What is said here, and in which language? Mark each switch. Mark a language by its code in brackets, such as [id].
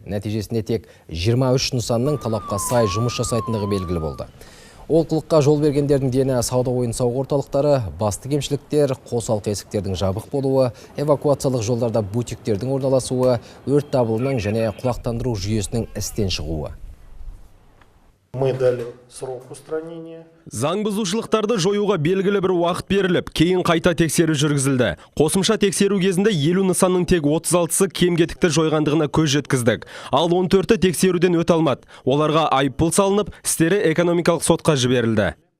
[kk] Нәтижесінде тек 23 нысанның талапқа сай жұмыс жасайтындығы белгілі болды. Олқылыққа жол бергендердің дені сауда ойын-сауық орталықтары, басты кемшіліктер, қосалқы есіктердің жабық болуы, эвакуациялық жолдарда бутиктердің орналасуы, өрт дабылының және құлақтандыру жүйесінің істен шығуы. [ru] Мы дали срок устранения. [kk] Заң бұзушылықтарды жоюға белгілі бір уақыт беріліп, кейін қайта тексеру жүргізілді. Қосымша тексеру кезінде 50 нысанның тек 36-сы кем-кетікті жойғандығына көз жеткіздік. Ал 14-ті тексеруден өте алмады. Оларға айыппұл салынып, істері экономикалық сотқа жіберілді.